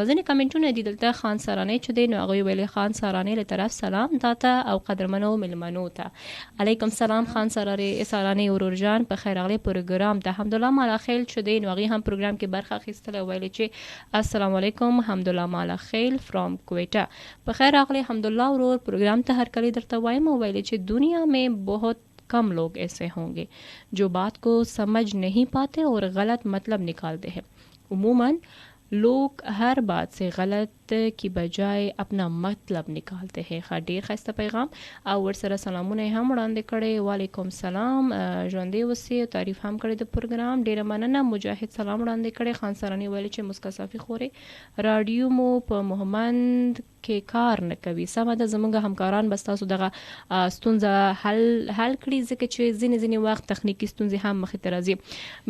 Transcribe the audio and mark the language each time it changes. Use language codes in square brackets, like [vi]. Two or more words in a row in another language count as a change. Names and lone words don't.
[ps] ځینې کمنټونه دي دلته خان سارانی چې دی نو هغه ویلي خان سارانی له طرف سلام تاته او قدرمنو ملمنو ته علیکم سلام خان سارانی ورور جان په خیر اغلی پروګرام ته حمدالله مالا خیل چې دی نو هغه هم پروګرام کې برخه اخیستله ویلي چې السلام علیکم حمدالله مالا خیل فرام کویټا په خیر اغلی حمدالله ورور پروګرام ته هر کلی درته وایم ویلي چې [ur] دنیا میں بہت کم لوگ ایسے ہوں گے جو بات کو سمجھ نہیں پاتے اور غلط مطلب نکالتے ہیں. عموماً لوگ ہر بات سے غلط کی بجائے اپنا مطلب نکالتے ہیں. [ps] ډیر ښایسته پیغام او ورسره سلامونه هم وړاندې کړي. وعلیکم سلام ژوندې اوسئ او تعریف هم کړی د پروګرام. ډیره مننه. مجاهد سلام وړاندې کړي. خان سرانی ویلي چې مسکا صافي خوري رادیو مو په محمد کې کار نه کوي. سمه ده زموږ همکاران بس تاسو دغه ستونزه حل کړي ځکه چې ځینې وخت تخنیکی ستونزې هم مخې ته راځي.